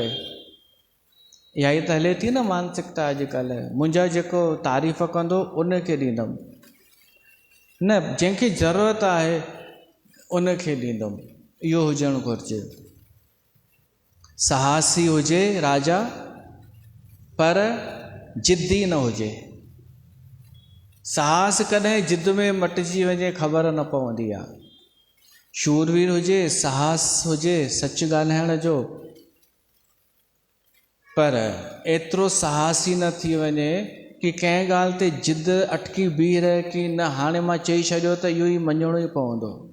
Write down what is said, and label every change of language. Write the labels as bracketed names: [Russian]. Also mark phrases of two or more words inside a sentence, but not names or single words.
[Sindhi] इहा ई त हले थी न मानसिकता अॼुकल्ह, मुंहिंजा जेको तारीफ़ कंदो उन खे ॾींदुमि, न जंहिंखे ज़रूरत आहे उन खे ॾींदुमि। इहो हुजणु घुरिजे। साहसी हुजे राजा, पर जिद्दी न हुजे। साहस कॾहिं जिद में मटिजी वञे ख़बर न पवंदी आहे। शूरवीर हुजे, साहस हुजे सच ॻाल्हाइण जो, पर एतिरो साहसी न थी वञे कि कंहिं ॻाल्हि ते जिद अटकी बीह रहे कि न हाणे मां चई छॾियो त इहो ई मञिणो ई पवंदो।